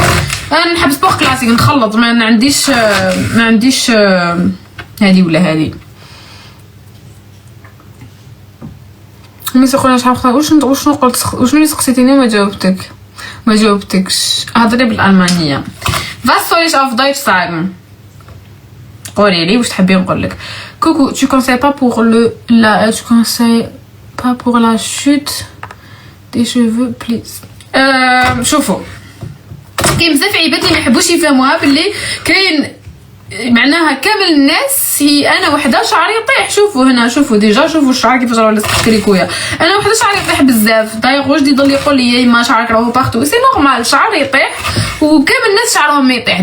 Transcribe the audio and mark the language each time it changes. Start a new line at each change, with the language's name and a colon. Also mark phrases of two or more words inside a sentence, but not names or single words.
Arabic: انا نحب
French: sport classique
Arabic: نخلط ما عنديش هذه ولا هذه. مي سخونه شحال خطا واش قلت وشنو سقسيتيني ما جاوبتكش. هضري بالالمانيه.
German: Was soll ich auf Deutsch sagen؟
Arabic: قولي لي واش تحبي نقول لك.
French: كوكو tu conseilles pas pour tu conseilles pas pour la chute des cheveux please.
Arabic: شوفوا كاين بزاف عباد اللي ما يحبوش يفهموها باللي كاين معناها كامل الناس هي انا وحده شعري يطيح. شوفوا هنا شوفوا ديجا شوفوا الشعر كيفاش راه لصق كريكويا. انا وحده شعري يطيح بزاف داير واش يضل يقول لي ما شعرك راهو
French: partout c'est normal
Arabic: الشعر يطيح وكامل الناس شعرهم ما يطيح.